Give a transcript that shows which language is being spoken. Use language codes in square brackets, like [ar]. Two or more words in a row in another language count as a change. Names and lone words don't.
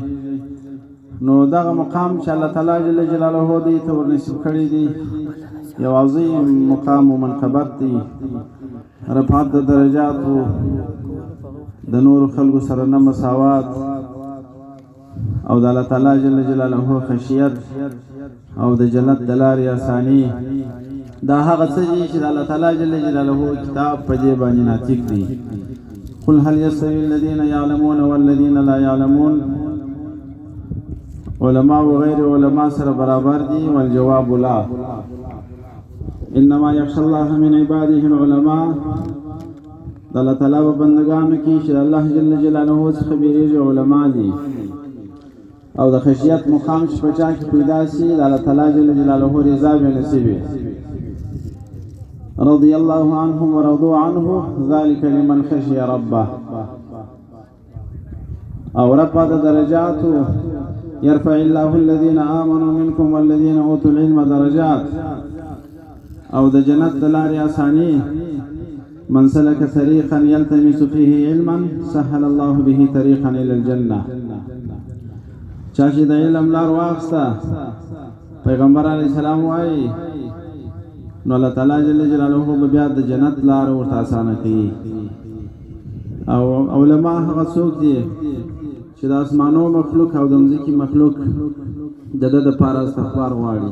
[ps] نو دغه مقام چې الله تعالی جل جلاله دې ته ورنصیب کړی دی یو عظیم مقام و منقبت دی، رفعت د درجاتو، د نور خلکو سره نه مساوات او د الله تعالی جل جلاله خشیت او د جنت د لارې اساني. دا هغه څه دي چې د الله تعالی جل جلاله کتاب په دې باندې ناطق دي. [ar] قل هل يستوي الذين يعلمون والذين لا يعلمون. [ps] علماء و غیر علماء سره برابر دي؟ [ar] والجواب لا. انما يخشى الله من عباده العلماء. [ps] د الله تعالی په بندگانو کې چې الله جل جلاله څخه بیریږي علما دي، او د خشیت مقام چې په چا کې پیدا شي د الله تعالی جل جلاله رضا به نصیب وي. [ar] رضي الله عنهم ورضوا عنه ذلك لمن خشي ربه. [ps] او رب د درجات [ar] يرفع الله الذين آمنوا منكم والذين اوتوا العلم درجات. [ps] او د جنت د لارې اساني، [ar] من سلك طريقا يلتمس فيه علما سهل الله به طريقا الى الجنه. [ps] چا چې د علم لار واخسته، پیغمبر [ar] علیه السلام [ps] وایي نو الله تعالی جل جلاله به بیا د جنت لار ورته اسانه کوي. او علما هغه څوک دي چې د اسمانو مخلوق او د ځمکې مخلوق د د لپاره استغفار غواړي.